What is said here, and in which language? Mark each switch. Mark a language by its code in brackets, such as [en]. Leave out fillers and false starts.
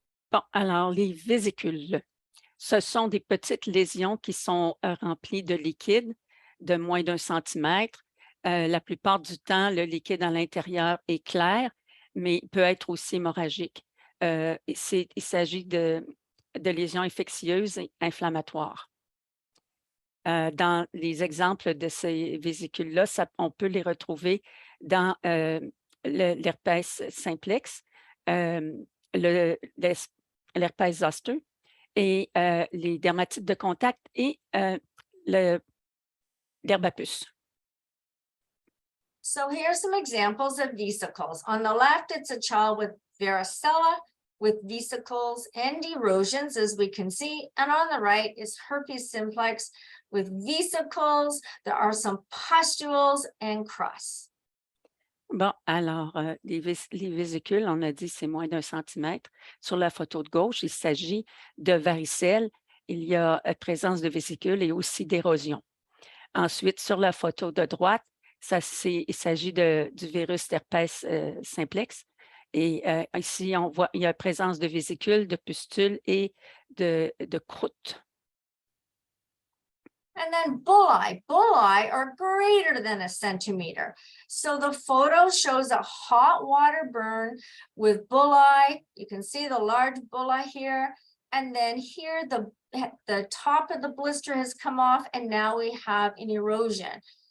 [fr] Bon, alors les vésicules, ce sont des petites lésions qui sont remplies de liquide de moins d'1 centimètre. La plupart du temps, le liquide à l'intérieur est clair, mais il peut être aussi hémorragique. Il s'agit de lésions infectieuses et inflammatoires. Dans les exemples de ces vésicules-là, on peut les retrouver dans l'herpès simplex, l'herpès zoster et les dermatites de contact et l'herbe à puce. [en] So here's some examples of vesicles. On the left, it's a child with varicella, with vesicles and erosions, as we can see. And on the right is herpes simplex with vesicles. There are some pustules and crusts. [fr] Bon, alors, les vésicules, on a dit c'est moins d'1 centimètre. Sur la photo de gauche, il s'agit de varicelle. Il y a présence de vésicules et aussi d'érosion. Ensuite, sur la photo de droite, il s'agit du virus herpès simplex. Et ici, on voit il y a présence de vésicules, de pustules et de croûtes. [en] And then bulli. Bulli are greater than a centimeter. So the photo shows a hot water burn with bulli. You can see the large bulli here. And then here, the top of the blister has come off, and now we have an erosion.